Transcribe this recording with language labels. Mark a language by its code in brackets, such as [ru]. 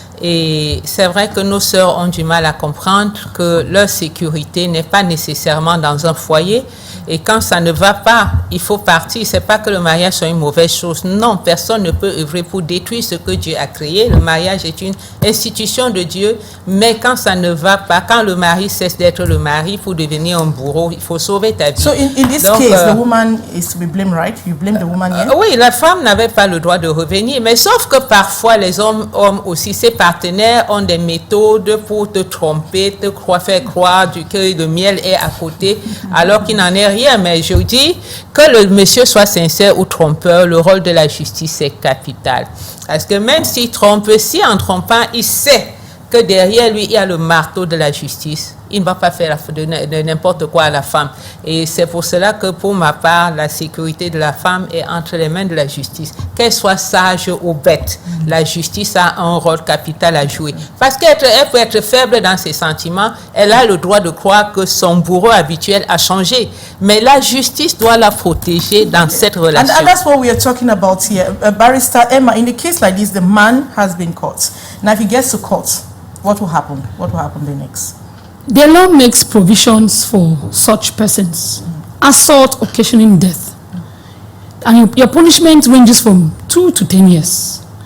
[fr] Et c'est vrai que nos sœurs ont du mal à comprendre que leur sécurité n'est pas nécessairement dans un foyer. Et quand ça ne va pas, il faut partir. C'est pas que le mariage soit une mauvaise chose. Non, personne ne peut œuvrer pour détruire ce que Dieu a créé. Le mariage est une institution de Dieu. Mais quand ça ne va pas, quand le mari cesse d'être le mari pour devenir un bourreau, il faut sauver ta vie. [en] So in this case, the woman is to be blamed, right? You blame the woman here? [fr] Oui, la femme n'avait pas le droit de revenir. Mais sauf que parfois, les hommes aussi, ses partenaires ont des méthodes pour te tromper, te faire croire que le miel est à côté, alors qu'il n'en est rien. Mais je dis que le monsieur soit sincère ou trompeur, le rôle de la justice est capital. Parce que même s'il trompe, si en trompant, il sait que derrière lui, il y a le marteau de la justice. il ne va pas faire de n'importe quoi à la femme. Et c'est pour cela que pour ma part, la sécurité de la femme est entre les mains de la justice. Qu'elle soit sage ou bête, la justice a un rôle capital à jouer. Parce qu'elle peut être faible dans ses sentiments, elle a le droit de croire que son bourreau habituel a changé. Mais la justice doit la protéger dans cette relation. [en] And that's what we are talking about here. Barrister Emma, in a case like this, the man has been caught. Now if he gets to court, what will happen? What will happen the next? The law makes provisions for such persons. Assault occasioning death. And your punishment ranges from 2 to 10 years.